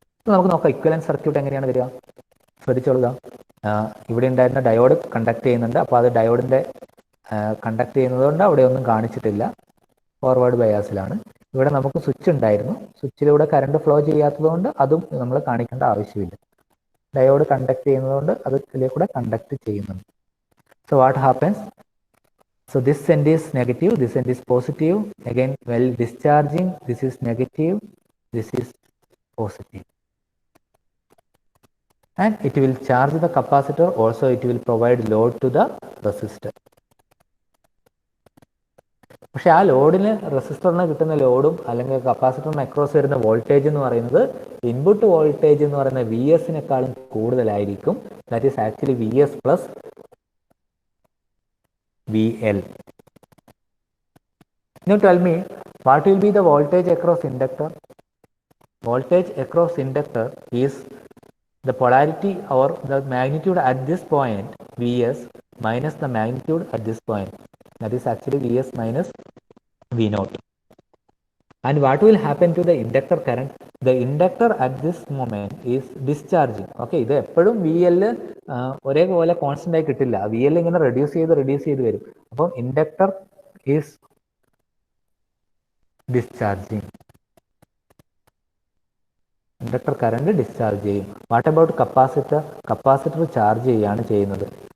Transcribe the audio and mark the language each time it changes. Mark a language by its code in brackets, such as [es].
[ml] നമുക്ക് നോക്കാം equivalent circuit എങ്ങനെയാണ് വരിക. ശ്രദ്ധിച്ചോളുക, ഇവിടെ ഉണ്ടായിരുന്ന ഡയോഡ് കണ്ടക്ട് ചെയ്യുന്നുണ്ട്. അപ്പോൾ അത് ഡയോഡിന്റെ കണ്ടക്ട് ചെയ്യുന്നതുകൊണ്ട് അവിടെ ഒന്നും കാണിച്ചിട്ടില്ല, ഫോർവേഡ് ബയാസിലാണ്. ഇവിടെ നമുക്ക് സ്വിച്ച് ഉണ്ടായിരുന്നു, സ്വിച്ചിലൂടെ കറണ്ട് ഫ്ലോ ചെയ്യാത്തതുകൊണ്ട് അതും നമ്മൾ കാണിക്കേണ്ട ആവശ്യമില്ല. ഡയോഡ് കണ്ടക്ട് ചെയ്യുന്നതുകൊണ്ട് അത് ഇതിലേക്കൂടെ കണ്ടക്ട് ചെയ്യുന്നുണ്ട്. [en] So what happens, so this end is negative, this end is positive. Again while discharging, this is negative, this is positive. And it will charge the capacitor, also it will provide load to the resistor. പക്ഷെ ആ ലോഡിന് റെസിസ്റ്ററിന് കിട്ടുന്ന ലോഡും അല്ലെങ്കിൽ കപ്പാസിറ്ററിന് across വരുന്ന voltage എന്ന് പറയുന്നത് ഇൻപുട്ട് വോൾട്ടേജ് എന്ന് പറയുന്ന വി എസിനേക്കാളും കൂടുതലായിരിക്കും. That is actually V S plus V L. Now tell me, what will be the voltage across inductor? Voltage across inductor is the polarity or the magnitude at this point Vs minus the magnitude at this point. That is actually Vs minus V naught. And what will happen to the inductor current? The inductor at this moment is discharging. [ml] Okay, ഇത് എപ്പോഴും V L ഒരേപോലെ constant ആയി കിട്ടില്ല, V L ഇങ്ങനെ reduce ചെയ്ത് വരും. അപ്പം inductor is discharging, inductor current discharge ചെയ്യും. What about capacitor? Capacitor charge ചെയ്യാണ് ചെയ്യുന്നത്.